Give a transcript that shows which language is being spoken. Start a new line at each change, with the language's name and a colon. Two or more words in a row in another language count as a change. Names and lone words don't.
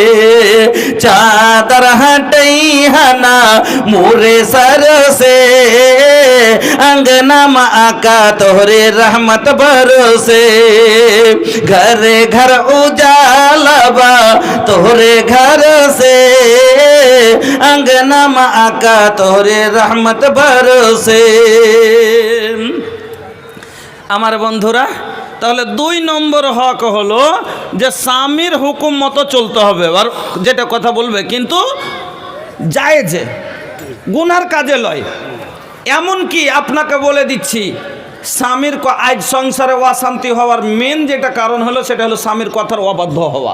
Bhojpuri: चादर हटई है ना मुरे सर से, अंगना माँ का तोरे रहमत बरसे। घरे घर उजाला बा तोरे घर से, अंगना माँ का तोरे रहमत बरसे।
Bangla: আমার বন্ধুরা, তাহলে 2 নম্বর হক হলো যে স্বামীর হুকুম মতো চলতে হবে, আর যেটা কথা বলবে কিন্তু জায়েজে, গুনার কাজে লয়। এমনকি আপনাকে বলে দিচ্ছি, স্বামীর আজ সংসারে অশান্তি হওয়ার মেন যেটা কারণ হলো সেটা হলো স্বামীর কথার অবাধ্য হওয়া।